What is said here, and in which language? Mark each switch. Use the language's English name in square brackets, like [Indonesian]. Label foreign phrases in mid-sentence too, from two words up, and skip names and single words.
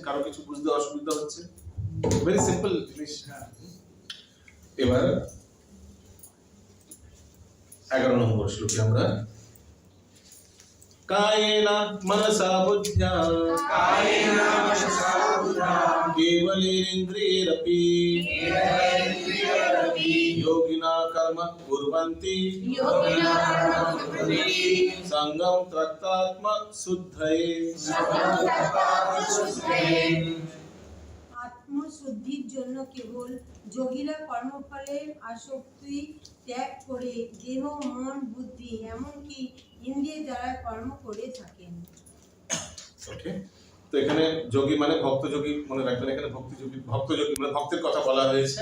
[Bangla] কারো কিছু বুঝতে অসুবিধা হচ্ছে? [English] very simple [Bangla] জিনিস। এবার 11 নম্বর শ্লোকে আমরা [Sanskrit] কায়েনা মনসা বুদ্ধ্যা কেবলেন্দ্রিয়রপি योगिना कर्म कुर्वन्ति संगम तत्तात्म शुद्धये। [Bangla] আত্মশুদ্ধির জন্য কেবল যোগীরা কর্মফলের আসক্তি ত্যাগ করে দেহ মন বুদ্ধি এমনকি ইন্দ্রিয় দ্বারা কর্ম করে থাকেন। ওকে, তো এখানে যোগী মানে ভক্ত যোগী মনে রাখবেন, এখানে ভক্তি যোগী ভক্ত যোগী মানে ভক্তের কথা বলা হয়েছে।